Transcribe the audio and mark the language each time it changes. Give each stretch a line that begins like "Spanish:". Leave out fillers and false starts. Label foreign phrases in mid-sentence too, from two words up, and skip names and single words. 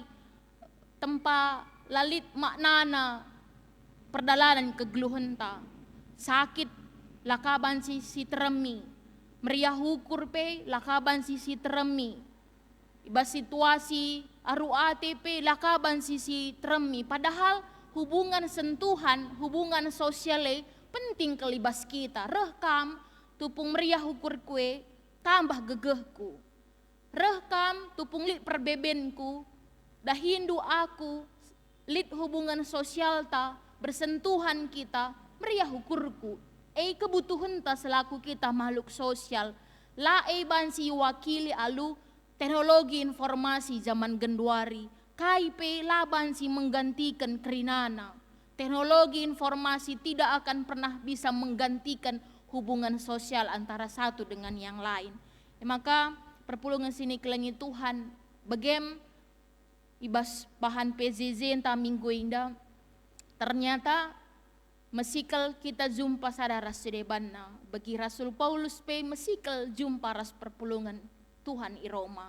Batak Karo: Tempa lalit maknana perdalanan kegeluhenta. Sakit lakaban si teremi. Meriah hukur pe lakaban si teremi. Iba situasi aru ATP lakaban si teremi.
Indonesian: Padahal hubungan sentuhan, hubungan sosiale penting
Batak Karo: kelibas kita. Rekam tupung meriah hukur kue tambah gegehku. Rekam tupung lit perbebenku. Dahindu aku lit
Indonesian: hubungan sosial
Batak Karo: ta bersentuhan kita meriah hukurku. Kebutuhan ta selaku kita
Indonesian: makhluk sosial.
Batak Karo: La bansi wakili alu
Indonesian: teknologi informasi zaman
Batak Karo: genduari. Kaipe la bansi menggantikan kerinana.
Indonesian: Teknologi informasi tidak akan pernah bisa menggantikan hubungan sosial antara satu dengan yang lain.
Batak Karo: Maka perpulungan sini kelengi Tuhan, begem ibas bahan PZZ entah minggu indah, ternyata mesikal kita jumpa sadara sedebanna, bagi Rasul Paulus pe mesikal jumpa ras perpulungan Tuhan i Roma.